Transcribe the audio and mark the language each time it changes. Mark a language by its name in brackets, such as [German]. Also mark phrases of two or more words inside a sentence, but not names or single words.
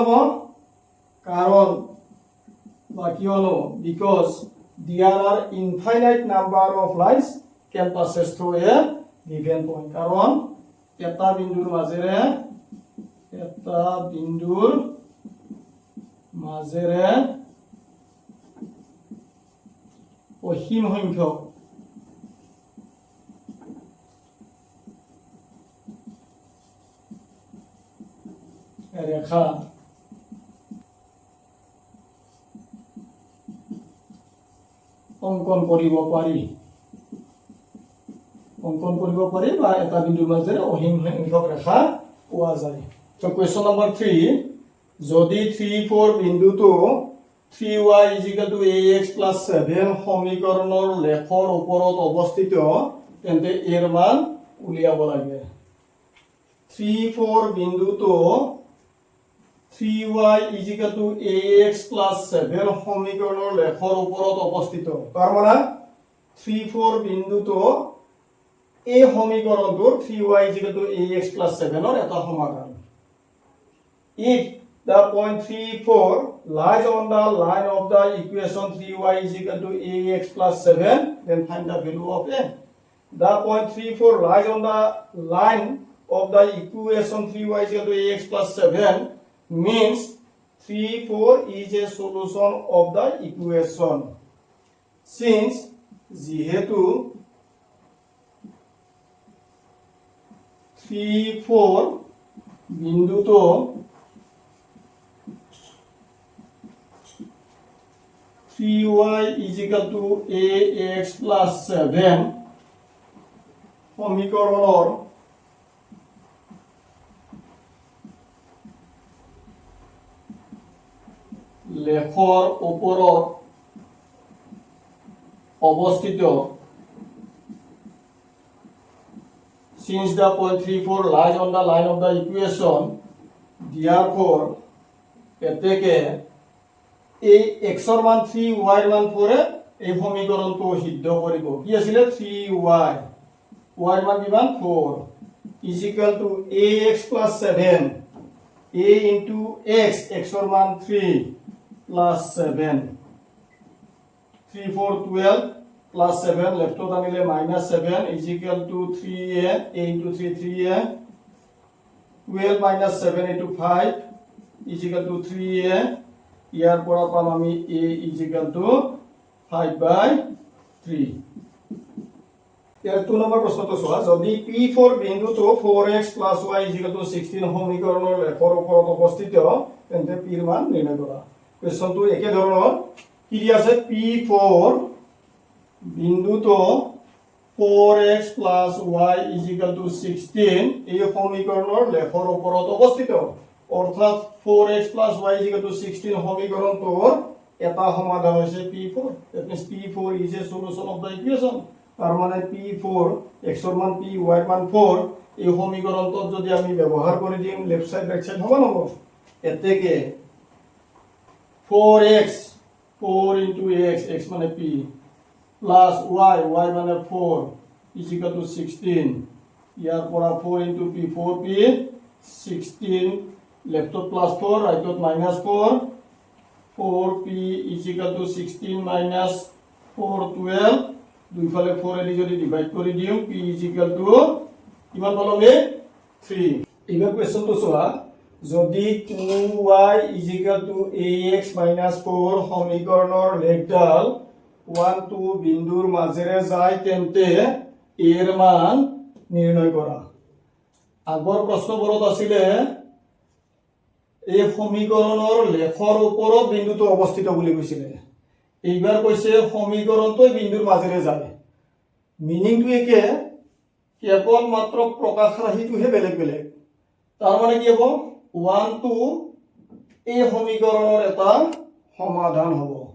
[Assamese] যাব কাৰণ বা কিয়নো [English] because there are infinite number of lines can passes through a given point [Assamese] কাৰণ এটা বিন্দুৰ মাজেৰে অসীম সংখ্যক ৰেখা অঙ্কন কৰিব পাৰি বা এটা বিন্দুৰ মাজেৰে অসীম সংখ্যক ৰেখা পোৱা যায় [English] so question number [Assamese] 3 যদি 3 4 বিন্দুটো 3y ax plus 7 সমীকৰণৰ লেখৰ ওপৰত অৱস্থিত তেন্তে এর মান উলিয়াব লাগে 3 4 বিন্দুটো 3y ax plus 7 সমীকৰণৰ লেখৰ ওপৰত অৱস্থিত তাৰ মানে 3 4 বিন্দুটো এই সমীকৰণটোৰ 3y ax [English] plus 7 [Assamese] ৰ এটা সমাধান [English] if the point 3 4 lies on the line of the equation 3y ax plus 7 then find the value of a the point 3 4 lies on the line of the equation 3y ax plus 7 means 3 4 is a solution of the equation since যেহেতু [Assamese] 3 4 বিন্দুটো y ax plus 7 সমীকৰণৰ লেখৰ ওপৰত অৱস্থিত [English] since the point 3 4 lies on the line of the equation therefore [Assamese] এতেকে এই x ৰ মান 3 y ৰ মান 4 এ এই সমীকৰণটো সিদ্ধ কৰিব কি আছিল 3y y ৰ মান কিমান 4 [English] is equal to ax plus 7 a into x [Assamese] x ৰ মান 3 plus 7 [English] 3 4 12 plus 7 left out আনিলে minus 7 is equal to 3a a into 3 3a 12 minus 7 into 5 is equal to 3a [Assamese] ইয়াৰ পৰা পাম আমি [English] a is equal to [Assamese] 5/3 ইয়াৰ 2 নম্বৰ প্ৰশ্নটো চোৱা যদি p4 বিন্দুটো 4x + y [English] is equal to [Assamese] 16 সমীকৰণৰ লেখৰ ওপৰত অৱস্থিত তেন্তে p ৰ মান নিৰ্ণয় কৰা কোৱেশ্চনটো একে ধৰণৰ কি দিয়া আছে p4 বিন্দুটো 4x + y [English] is equal to [Assamese] 16 এই সমীকৰণৰ লেখৰ ওপৰত অৱস্থিত অৰ্থাৎ 4x + y [English] is equal to [Assamese] 16 সমীকৰণটোৰ এটা সমাধান হৈছে p4 [English] that means p4 is a solution of the equation [Assamese] তাৰ মানে p4 x ৰ মান p y ৰ মান 4 এই সমীকৰণটো যদি আমি ব্যৱহাৰ কৰি দিম [English] left side right side [Assamese] সমান হ'ব এতেকে [English] 4x 4 into x x মানে p plus y y মানে 4 is equal to 16 [Assamese] ইয়াৰ পৰা [English] 4 into p 4p 16 left of plus 4 right of minus 4 4p is equal [Assamese] to 16 minus 4 12 দুইফালে 4 এলি যদি ডিভাইড কৰি দিও p [English] is equal to [Assamese] কিমান পালোগে 3 এইবাৰ কোৱেশ্চনটো চোৱা যদি 2y [English] is equal to ax minus 4 [Assamese] সমীকৰণৰ লেখডাল 1 2 বিন্দুৰ মাজেৰে যায় তেন্তে এর মান নিৰ্ণয় কৰা আগৰ প্ৰশ্নবোৰত আছিলে এই সমীকৰণৰ লেখৰ ওপৰত বিন্দুটো অৱস্থিত বুলি কৈছিলে এইবাৰ কৈছে সমীকৰণটো বিন্দুৰ মাজেৰে যায় মিনিংটো একে কেৱল মাত্ৰ প্ৰকাশ ৰাশিটোহে বেলেগ বেলেগ তাৰ মানে কি হ'ব 1 2 এই সমীকৰণৰ এটা সমাধান হ'ব